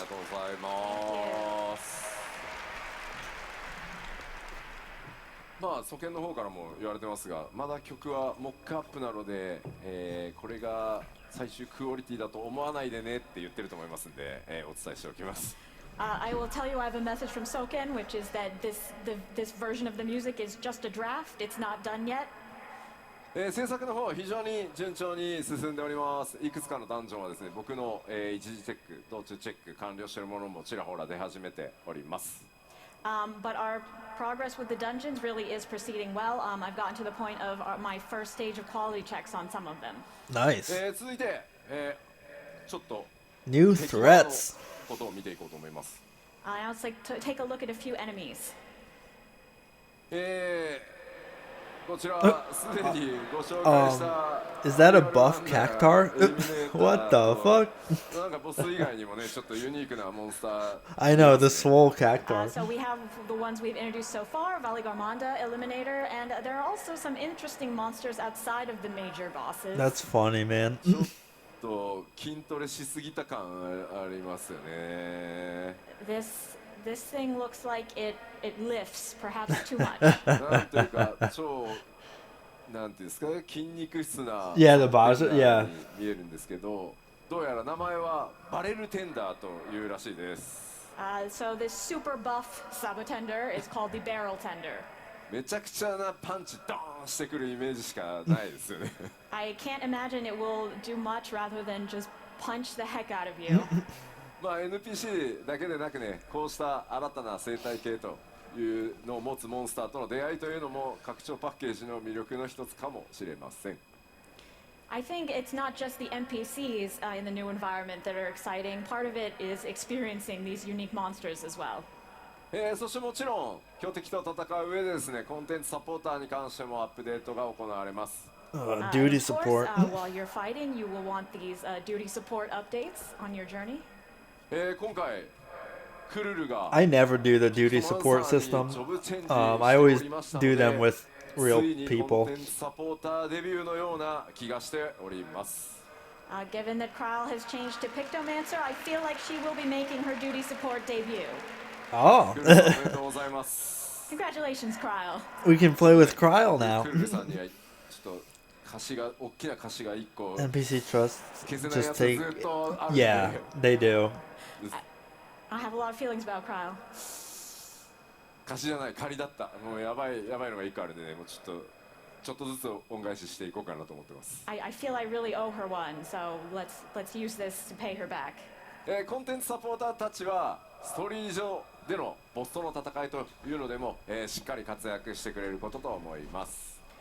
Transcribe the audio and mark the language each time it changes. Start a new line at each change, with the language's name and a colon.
Japanese: がとうございますまあ祖権の方からも言われてますがまだ曲はモックアップなので、これが最終クオリティだと思わないでねって言ってると思いますんで、お伝えしておきます
English: I will tell you I have a message from Soken, which is that this version of the music is just a draft. It's not done yet.
Japanese: 制作の方は非常に順調に進んでおりますいくつかのダンジョンはですね僕の、一時チェック道中チェック完了しているものもちらほら出始めております
English: But our progress with the dungeons really is proceeding well. I've gotten to the point of my first stage of quality checks on some of them. Nice.
Japanese: 続いて、ちょっと
English: New
Japanese: 敵側の
English: threats.
Japanese: ことを見ていこうと思います。
English: Now let's take a look at a few enemies.
Japanese: こちらはすでにご紹介した
English: Is that a buff cactar? What the fuck?
Japanese: なんかボス以外にもねちょっとユニークなモンスター
English: I know, the swole cactar. So we have the ones we've introduced so far, Valigarmanda, Eliminator, and there are also some interesting monsters outside of the major bosses. That's funny, man.
Japanese: ちょっと筋トレしすぎた感ありますよね。
English: This thing looks like it lifts perhaps too much.
Japanese: なんというか超なんていうんですか筋肉質な
English: Yeah, the boss,
Japanese: テンダー
English: yeah.
Japanese: に見えるんですけど、どうやら名前はバレルテンダーというらしいです。
English: So this super buff Sabotender is called the Barrel Tender.
Japanese: めちゃくちゃなパンチドーンしてくるイメージしかないですよね。
English: I can't imagine it will do much rather than just punch the heck out of you.
Japanese: まあ NPC だけでなくね、こうした新たな生態系というのを持つモンスターとの出会いというのも拡張パッケージの魅力の一つかもしれません。
English: I think it's not just the NPCs in the new environment that are exciting. Part of it is experiencing these unique monsters as well.
Japanese: そしてもちろん強敵と戦う上でですね、コンテンツサポーターに関してもアップデートが行われます。
English: Duty Of course, support. while you're fighting, you will want these duty support updates on your journey.
Japanese: 今回クルルが
English: I never do the duty support system. I always do them with real
Japanese: ついにコン
English: people.
Japanese: テンツサポーターデビューのような気がしております。
English: Given that Kryle has changed to Pictomancer, I feel like she will be making her duty support debut. Oh,
Japanese: クルルさんおめでとうございます。
English: Congratulations, Kryle. we can play with Cryle now.
Japanese: クルルさんにはちょっと大きな歌詞が1個
English: NPC trust.
Japanese: 消せないや
English: Just
Japanese: つず
English: take.
Japanese: っとあるんで、
English: Yeah, they do. I have a lot of feelings about Kryle.
Japanese: 歌詞じゃない仮だった。もうやばいのが1個あるんでね、もうちょっとずつ恩返ししていこうかなと思ってます。
English: I feel I really owe her one, so let's use this to pay her back.
Japanese: コンテンツサポーターたちはストーリー上でのボスとの戦いというのでも、しっかり活躍してくれることと思います。